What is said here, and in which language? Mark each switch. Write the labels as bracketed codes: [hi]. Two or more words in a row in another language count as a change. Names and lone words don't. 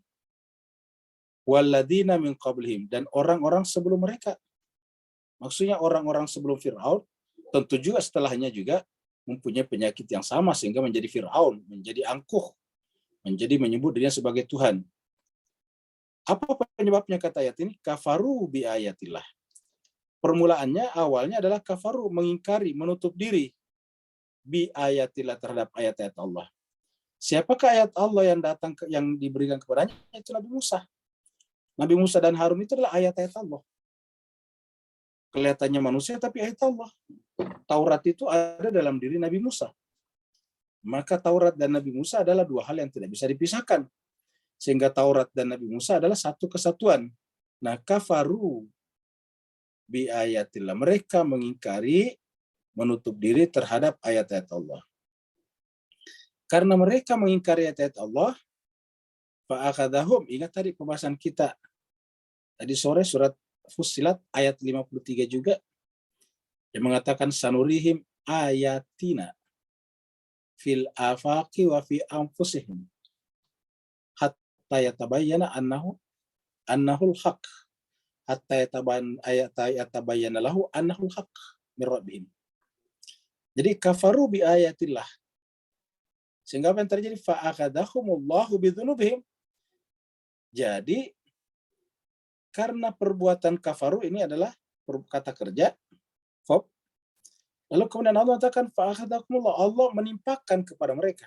[ar] والذين من قبلهم, [id] dan orang-orang sebelum mereka. Maksudnya orang-orang sebelum Fir'aun, tentu juga setelahnya juga mempunyai penyakit yang sama sehingga menjadi Fir'aun, menjadi angkuh, menjadi menyebut dirinya sebagai Tuhan. Apa penyebabnya kata ayat ini? [ar] كفروا بآيات الله. [id] Permulaannya awalnya adalah kafaru, mengingkari, menutup diri [ar] بآيات الله, [id] terhadap ayat-ayat Allah. Siapakah ayat Allah yang datang yang diberikan kepadanya? Itu Nabi Musa. Nabi Musa dan Harun itu adalah ayat-ayat Allah. Kelihatannya manusia tapi ayat Allah. Taurat itu ada dalam diri Nabi Musa. Maka Taurat dan Nabi Musa adalah dua hal yang tidak bisa dipisahkan. Sehingga Taurat dan Nabi Musa adalah satu kesatuan. Nah, [ar] كفروا بآيات الله. [id] Mereka mengingkari, menutup diri terhadap ayat-ayat Allah. Karena mereka mengingkari ayat-ayat Allah, fa'akhadahum, ingat tadi pembahasan kita tadi sore surat Fussilat ayat 53 juga yang mengatakan [ar] سنريهم آياتنا في الآفاق وفي أنفسهم حتى يتبين أنه الحق حتى يتبين له أنه الحق من ربهم. [id] Jadi [ar] كفروا بآيات الله. [id] Sehingga apa yang terjadi? [ar] فأخذهم الله بذنوبهم. [id] Jadi karena perbuatan kafaru ini adalah kata kerja verb. Lalu kemudian Allah mengatakan fa'akhadhakumullah, Allah menimpakan kepada mereka.